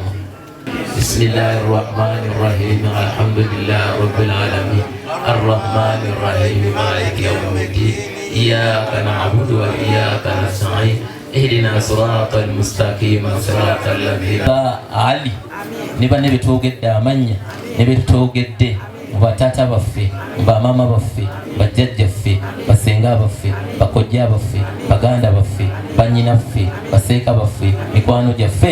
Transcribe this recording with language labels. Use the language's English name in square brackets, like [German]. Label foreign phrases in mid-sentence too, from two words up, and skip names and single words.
[Arabic] بسم الله الرحمن الرحيم الحمد لله رب العالمين الرحمن الرحيم مالك يوم الدين إياك نعبد وإياك نستعين اهدنا صراط المستقيم صراط الذين علي [Ganda] niba nebitwogedde amanya nebitwogedde batata baffe bamama baffe bajjajjaffe basenga baffe bakojja baffe baganda baffe banyinaffe baseeka baffe mikwano gyaffe.